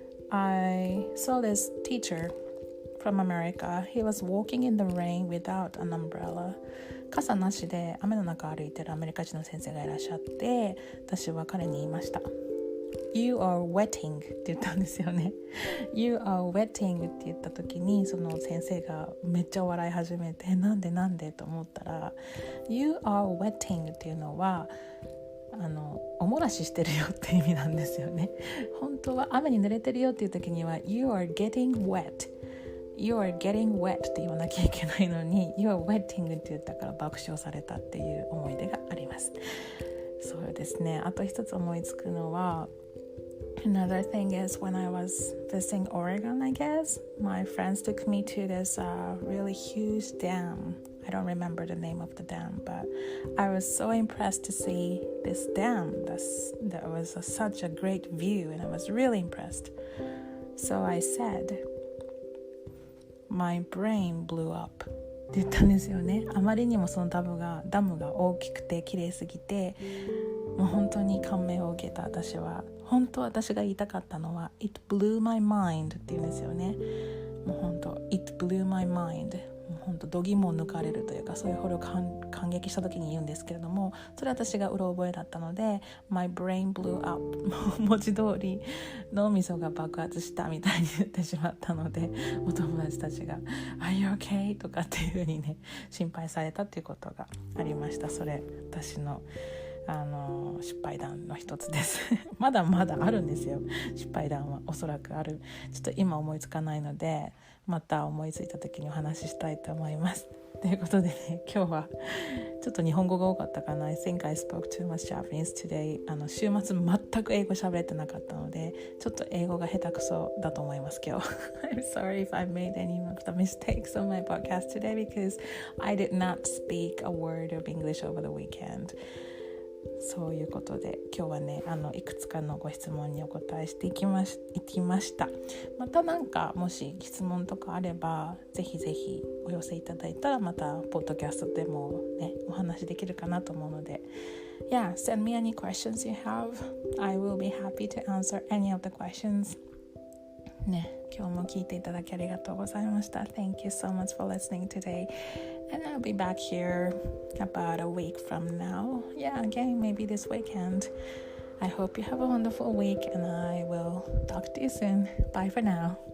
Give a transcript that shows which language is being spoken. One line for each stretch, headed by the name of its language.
English: I saw this teacher from America. He was walking in the rain without an umbrella.
Japanese: 傘なしで雨の中歩いてるアメリカ人の先生がいらっしゃって、私は彼に言いました。
English: You are wetting
Japanese: って言ったんですよね。You are wetting って言った時にその先生がめっちゃ笑い始めて、なんでと思ったら You are wetting っていうのはおもらししてるよって意味なんですよね。本当は雨に濡れてるよっていう時には
English: You are getting wet。
Japanese: You are getting wet って言わなきゃいけないのに You are wetting って言ったから爆笑されたっていう思い出があります。そうですね。あと一つ思いつくのは
English: Another thing is when I was visiting Oregon, I guess my friends took me to this really huge dam. I don't remember the name of the dam, but I was so impressed to see this dam. That was such a great view and I was really impressed. So I said,My brain blew up
Japanese: って言ったんですよね。あまりにもそのダムが大きくて綺麗すぎて、もう本当に感銘を受けた。私が言いたかったのは
English: It blew my mind
Japanese: って言うんですよね。もう本当
English: It blew my mind。
Japanese: もう本当度肝を抜かれるというか、そういうほど感激した時に言うんですけれども、それは私がうろ覚えだったので
English: My brain blew up
Japanese: 文字通り脳みそが爆発したみたいに言ってしまったので、お友達たちが
English: Are you okay?
Japanese: とかっていう風にね心配されたっていうことがありました。それ私の失敗談の一つですまだまだあるんですよ。失敗談はおそらくある。ちょっと今思いつかないので、また思いついた時にお話ししたいと思います。ということでね、今日はちょっと日本語が多かったかな。
English: I think I spoke too much Japanese today.
Japanese: 週末全く英語喋れてなかったので、ちょっと英語が下手くそだと思います今日
English: I'm sorry if I made any of the mistakes on my podcast today because I did not speak a word of English over the weekend.
Japanese: そういうことで今日はねいくつかのご質問にお答えしていきました。またなんかもし質問とかあればぜひぜひお寄せいただいたらまたポッドキャストでもねお話できるかなと思うので
English: Yeah, send me any questions you have. I will be happy to answer any of the questions.
Japanese: ね、今日も聞いていただきありがとうございました。
English: Thank you so much for listening today.And I'll be back here about a week from now. Yeah, again, maybe this weekend. I hope you have a wonderful week and I will talk to you soon. Bye for now.